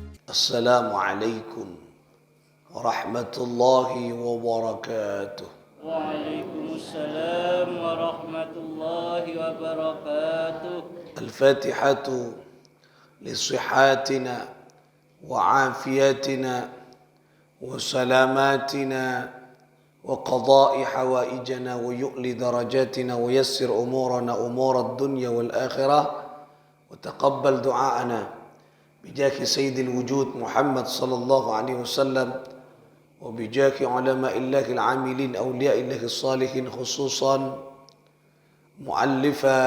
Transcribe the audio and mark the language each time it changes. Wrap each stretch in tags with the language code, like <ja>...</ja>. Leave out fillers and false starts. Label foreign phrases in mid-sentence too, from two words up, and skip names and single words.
<ar>السلام عليكم ورحمة الله وبركاته. وعليكم السلام ورحمة الله وبركاته. الفاتحة لصحتنا وعافيتنا وسلامتنا وقضاء حوائجنا ويعلي درجاتنا ويسر أمورنا أمور الدنيا والآخرة وتقبل دعاءنا بجاه سيد الوجود محمد صلى الله عليه وسلم وبجاه علماء الله العاملين أولياء الله الصالحين خصوصا مؤلف</ar>